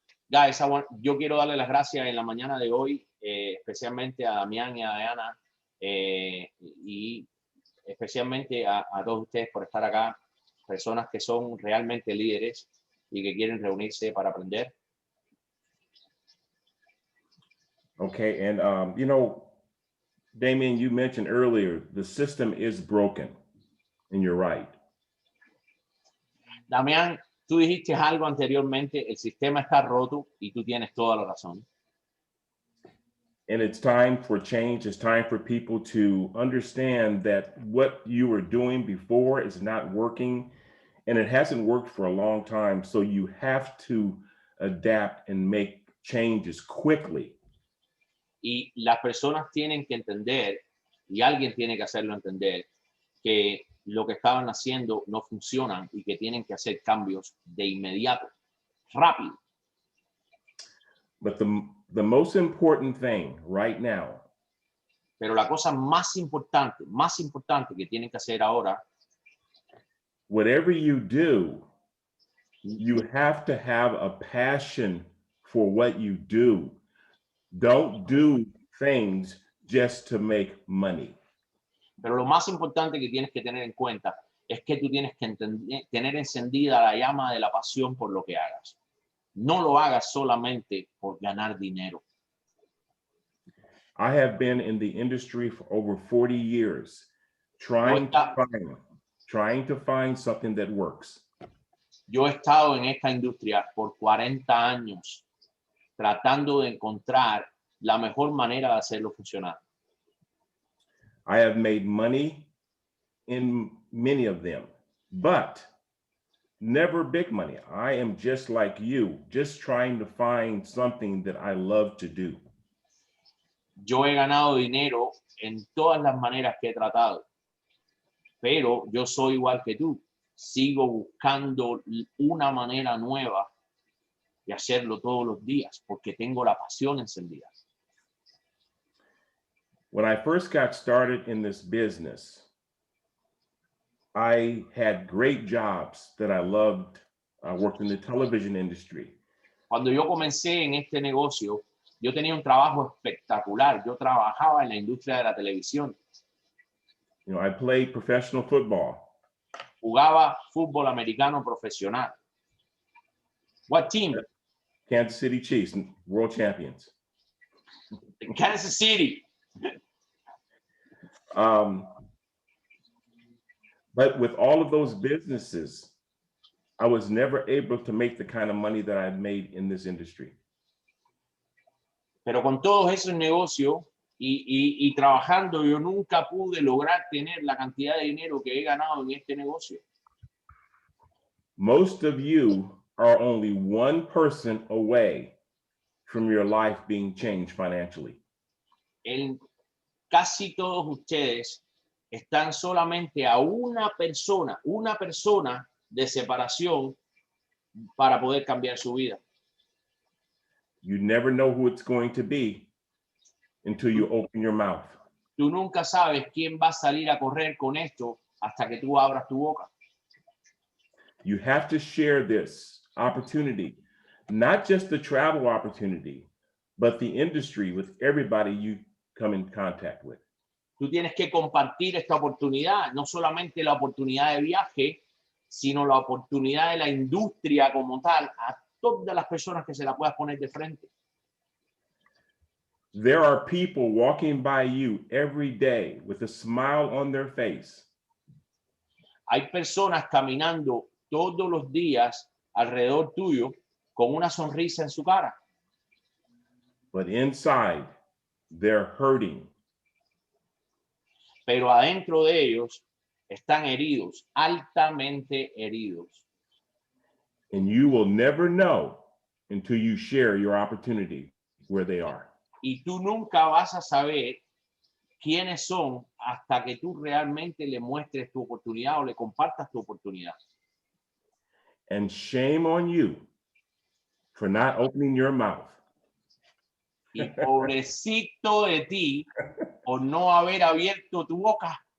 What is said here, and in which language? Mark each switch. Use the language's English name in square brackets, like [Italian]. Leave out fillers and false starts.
[Spanish] Guys, yo quiero darle las gracias en la mañana de hoy, especialmente a Damián y a Diana, y especialmente a todos ustedes por estar acá, personas que son realmente líderes y que quieren reunirse para aprender. [English] Okay, and you know, Damián, you mentioned earlier, the system is broken, and you're right. [Spanish] Damián, tú dijiste algo anteriormente, el sistema está roto y tú tienes toda la razón. [English] And it's time for change. It's time for people to understand that what you were doing before is not working, and it hasn't worked for a long time. So you have to adapt and make changes quickly. [Spanish] Y las personas tienen que entender, y alguien tiene que hacerlo entender, que lo que estaban haciendo no funcionan y que tienen que hacer cambios de inmediato, rápido. [English] But the most important thing right now, [Spanish] pero la cosa más importante que tienen que hacer ahora, [English] whatever you do, you have to have a passion for what you do. Don't do things just to make money. [Spanish] Pero lo más importante que tienes que tener en cuenta es que tú tienes que tener encendida la llama de la pasión por lo que hagas. No lo hagas solamente por ganar dinero. [English] I have been in the industry for over 40 years, trying to find something that works. [Spanish] Yo he estado en esta industria por 40 años, tratando de encontrar la mejor manera de hacerlo funcionar. [English] I have made money in many of them, but never big money. I am just like you, just trying to find something that I love to do. [Spanish] Yo he ganado dinero en todas las maneras que he tratado, pero yo soy igual que tú. Sigo buscando una manera nueva de hacerlo todos los días porque tengo la pasión encendida. [English] When I first got started in this business, I had great jobs that I loved. I worked in the television industry. [Spanish] Cuando yo comencé en este negocio, yo tenía un trabajo espectacular. Yo trabajaba en la industria de la televisión. [English] You know, I played professional football. [Spanish] Jugaba fútbol americano profesional. [English] What team? Kansas City Chiefs, world champions. Kansas City. But with all of those businesses, I was never able to make the kind of money that I've made in this industry. [Spanish] Pero con todos esos negocios y trabajando, yo nunca pude lograr tener la cantidad de dinero que he ganado en este negocio. [English] Most of you are only one person away from your life being changed financially. [Spanish] Casi todos ustedes están solamente a una persona de separación para poder cambiar su vida. [English] You never know who it's going to be until you open your mouth. [Spanish] Tú nunca sabes quién va a salir a correr con esto hasta que tú abras tu boca. [English] You have to share this opportunity, not just the travel opportunity, but the industry with everybody you come in contact with. [Spanish] Tú tienes que compartir esta oportunidad, no solamente la oportunidad de viaje, sino la oportunidad de la industria como tal, a todas las personas que se la puedas poner de frente. [English] There are people walking by you every day with a smile on their face. [Spanish] Hay personas caminando todos los días alrededor tuyo con una sonrisa en su cara. [English] But inside, they're hurting. [Spanish] Pero adentro de ellos están heridos, altamente heridos. [English] And you will never know until you share your opportunity where they are. [Spanish] Y tú nunca vas a saber quiénes son hasta que tú realmente le muestres tu oportunidad o le compartas tu oportunidad. [English] And shame on you for not opening your mouth. [Spanish] Y pobrecito de ti por no haber abierto tu boca.